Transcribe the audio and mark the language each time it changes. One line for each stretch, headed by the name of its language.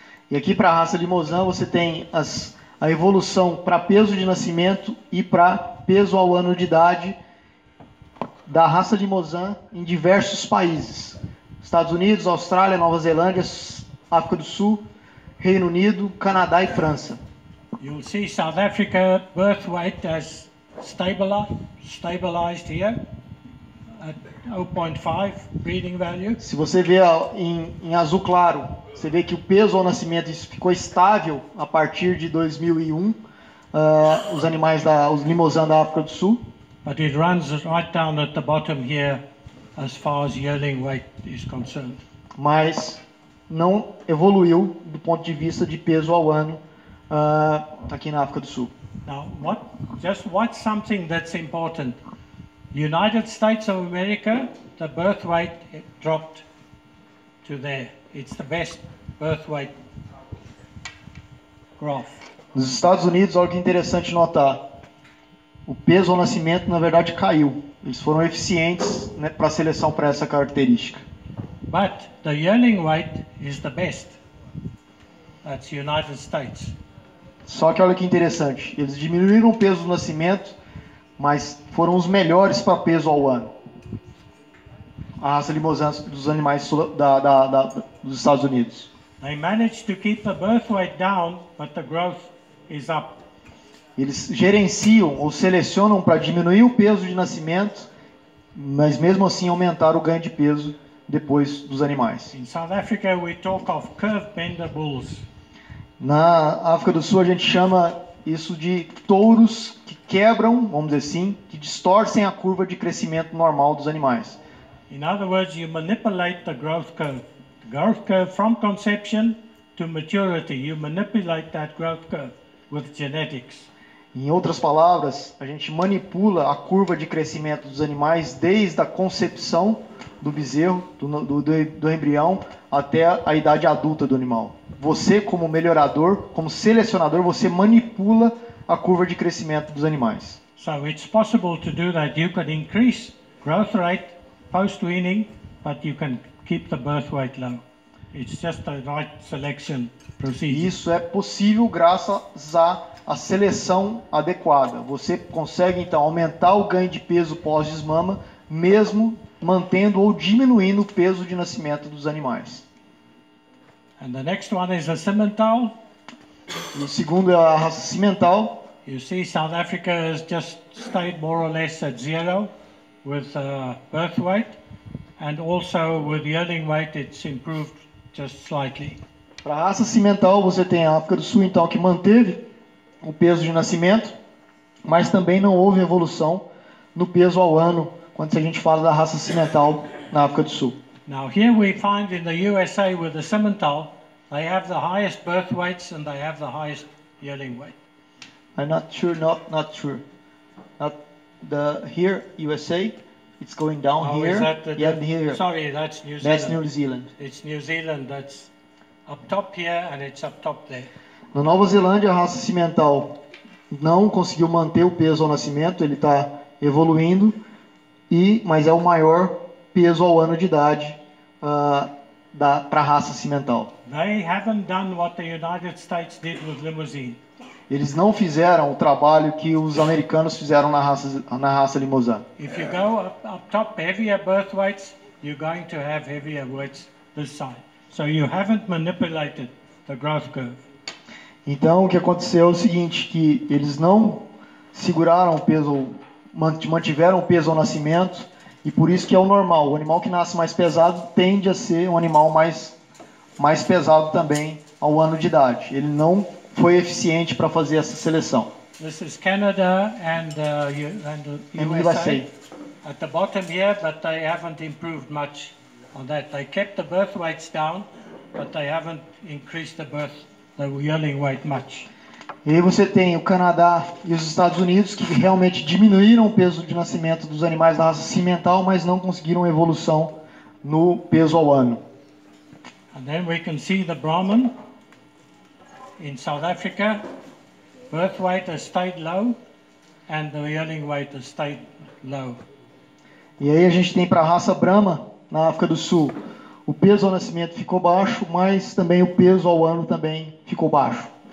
Portuguese: E aqui para a raça Limousin você tem a evolução para peso de nascimento e para peso ao ano de idade da raça Limousin em diversos países. Estados Unidos, Austrália, Nova Zelândia, África do Sul, Reino Unido, Canadá e França.
English: You'll see South Africa birth weight has stabilized here at 0.5 breeding value.
Portuguese: Se você vê em azul claro, você vê que o peso ao nascimento ficou estável a partir de 2001, os Limousin da África do Sul.
English: But it runs right down at the bottom here as far as yearling weight is concerned.
Portuguese: Mas não evoluiu do ponto de vista de peso ao ano aqui na África do Sul.
English: Now, what's something that's important? United States of America, the birth weight dropped to there. It's the best birth weight graph.
Portuguese: Nos Estados Unidos, olha que interessante notar. O peso ao nascimento, na verdade, caiu. Eles foram eficientes, né, para a seleção para essa característica.
English: But the yearling weight is the best. That's United States.
Portuguese: Só que olha que interessante. Eles diminuíram o peso do nascimento, mas foram os melhores para peso ao ano. A raça Limousin dos animais dos Estados Unidos.
English: They managed to keep the birth weight down, but the growth is up.
Portuguese: Eles gerenciam ou selecionam para diminuir o peso de nascimento, mas mesmo assim aumentar o ganho de peso depois dos animais.
English: In South Africa, we talk of curve bender bulls.
Portuguese: Na África do Sul a gente chama isso de touros que quebram, vamos dizer assim, que distorcem a curva de crescimento normal dos animais.
English: In other words, you manipulate the growth curve. The growth curve from conception to maturity. You manipulate that growth curve with genetics.
Portuguese: Em outras palavras, a gente manipula a curva de crescimento dos animais desde a concepção do bezerro, do embrião, até a idade adulta do animal. Você, como melhorador, como selecionador, você manipula a curva de crescimento dos animais.
English: So it's possible to do that. You can increase growth rate post-weaning, but you can keep the birth weight low. It's just the right selection procedure.
Portuguese: Isso é possível graças à seleção adequada. Você consegue então aumentar o ganho de peso pós-desmama, mesmo mantendo ou diminuindo o peso de nascimento dos animais.
English: And the next one is a Simmental.
Portuguese: E o segundo é a raça Simmental.
English: You see, South Africa has just stayed more or less at zero with birth weight, and also with yearling weight, it's improved just slightly.
Portuguese: Para a raça Simmental, você tem a África do Sul, então, que manteve o peso de nascimento, mas também não houve evolução no peso ao ano, quando a gente fala da raça Simmental na África do Sul.
English: Now here we find in the USA with the Simmental, they have the highest birth weights and they have the highest yearling weight. I'm not sure, not sure. the here USA, it's going down Oh, here. is that Yeah, here. Sorry, that's New Zealand. That's New Zealand. It's New Zealand that's up top here and it's up top there.
Portuguese: Na Nova Zelândia, a raça cimental não conseguiu manter o peso ao nascimento, ele está evoluindo, mas é o maior peso ao ano de idade para a raça cimental.
English: They haven't done what the United States did with Limousine.
Portuguese: Eles não fizeram o trabalho que os americanos fizeram na raça Limousin.
English: If you go up top heavier birth weights, you're going to have heavier weights this side. So you haven't manipulated the growth curve.
Portuguese: Então o que aconteceu é o seguinte, que eles não seguraram o peso, mantiveram o peso ao nascimento, e por isso que é o normal. O animal que nasce mais pesado tende a ser um animal mais pesado também ao ano de idade. Ele não foi eficiente para fazer essa seleção.
English: This is Canada and USA at the bottom here, but they haven't improved much on that. They kept the birth weights down, but they haven't increased the yearling weight much.
Portuguese: E aí você tem o Canadá e os Estados Unidos que realmente diminuíram o peso de nascimento dos animais da raça cimental, mas não conseguiram evolução no peso ao ano.
English: And then we can see the Brahman in South Africa. Birth weight has stayed low and the yearling weight has stayed low.
Portuguese: E aí a gente tem para a raça Brahma na África do Sul. O peso ao nascimento ficou baixo, mas também o peso ao ano também ficou baixo.